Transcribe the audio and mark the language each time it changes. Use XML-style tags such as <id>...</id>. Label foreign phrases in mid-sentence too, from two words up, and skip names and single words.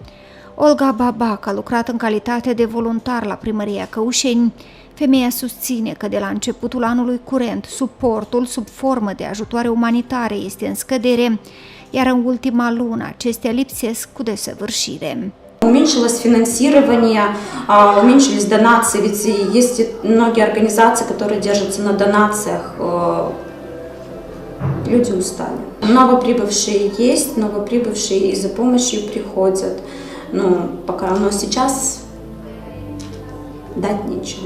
<ro>Olga Babac a lucrat în calitate de voluntar la primăria Căușeni. Femeia susține că de la începutul anului curent, suportul sub formă de ajutoare umanitare este în scădere, iar în ultima lună acestea lipsesc cu desăvârșire.</ro> <ru>Уменьшилось финансирование, уменьшились донации, ведь есть многие организации, которые держатся на донациях. Люди устали. Новоприбывшие есть, новоприбывшие и за помощью приходят. Ну, пока, но сейчас дать нечего.</ru>